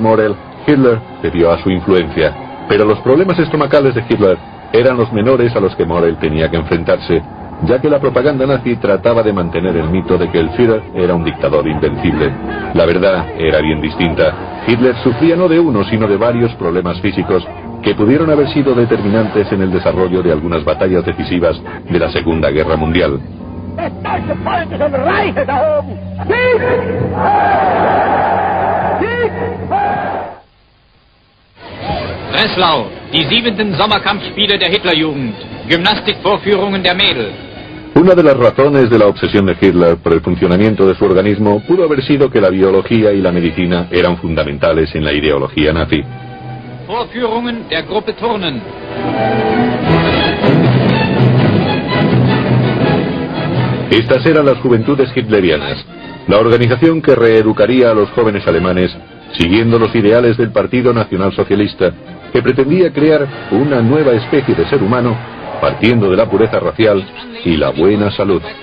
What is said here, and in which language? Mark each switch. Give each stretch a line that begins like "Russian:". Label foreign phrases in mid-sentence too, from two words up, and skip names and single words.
Spanish: Morel, Hitler cedió a su influencia. Pero los problemas estomacales de Hitler eran los menores a los que Morel tenía que enfrentarse, ya que la propaganda nazi trataba de mantener el mito de que el Führer era un dictador invencible. La verdad era bien distinta. Hitler sufría no de uno, sino de varios problemas físicos que pudieron haber sido determinantes en el desarrollo de algunas batallas decisivas de la Segunda Guerra Mundial.
German: Breslau, die 7. Sommerkampfspiele der Hitlerjugend, Gymnastikvorführungen der Mädel.
Spanish: Una de las razones de la obsesión de Hitler por el funcionamiento de su organismo pudo haber sido que la biología y la medicina eran fundamentales en la ideología nazi.
German: Vorführungen der Gruppe Turnen.
Spanish: Estas eran las juventudes hitlerianas, la organización que reeducaría a los jóvenes alemanes siguiendo los ideales del Partido Nacional Socialista, que pretendía crear una nueva especie de ser humano partiendo de la pureza racial y la buena salud.